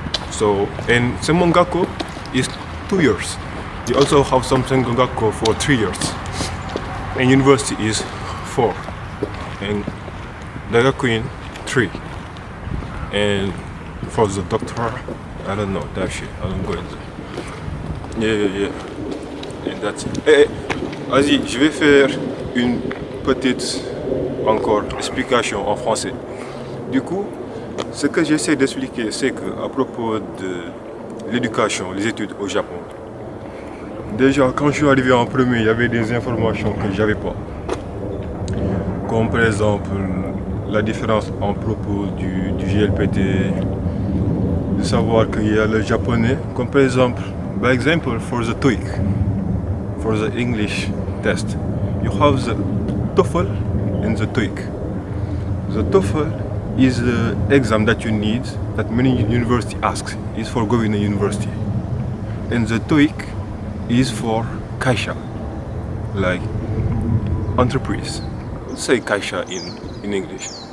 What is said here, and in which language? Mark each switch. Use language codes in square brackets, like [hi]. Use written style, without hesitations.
[en] So, and senmon-gakko is 2 years. You also have some senmon-gakko for 3 years, and university is 4, and daigakuin 3, and for the doctor, I don't know that shit. I don't go in there. Yeah. And that's it. [fr] Vas-y, je vais faire une petite encore explication en français. Du coup, ce que j'essaie d'expliquer, c'est que à propos de l'éducation, les études au Japon, déjà quand je suis arrivé en premier, il y avait des informations que j'avais pas. Comme par exemple la différence en propos du JLPT, de savoir qu'il y a le japonais, comme par exemple, [en] by example, for the TOEIC, [fr] for the English test, you have the TOEFL and the TOEIC. [en] The TOEFL is the exam that you need, that many universities ask, is for going to university. And the TOEIC is for kaisha, like entreprise. Let's say kaisha in English.